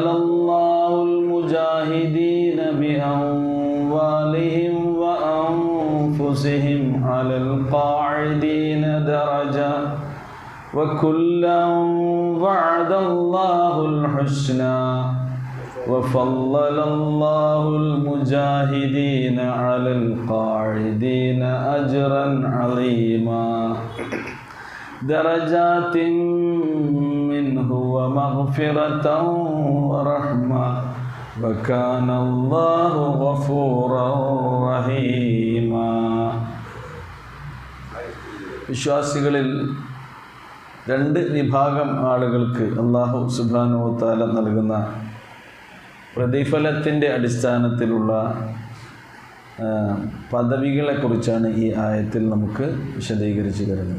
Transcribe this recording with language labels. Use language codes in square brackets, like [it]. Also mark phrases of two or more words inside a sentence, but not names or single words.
[ar] الله المجاهدين بأموالهم وأنفسهم على القاعدين درجة وكلا وعد الله الحسنى وفضل الله المجاهدين على القاعدين أجرا عظيما درجات منه ومغفرة ورحمة وكان الله غفورا رحيما. [ml] വിശ്വാസികളിൽ രണ്ട് വിഭാഗം ആളുകൾക്ക് [ar] الله سبحانه وتعالى [ml] നൽകുന്ന പ്രതിഫലത്തിൻ്റെ അടിസ്ഥാനത്തിലുള്ള പദവികളെക്കുറിച്ചാണ് ഈ ആയത്തിൽ നമുക്ക് വിശദീകരിച്ച് തരുന്നത്.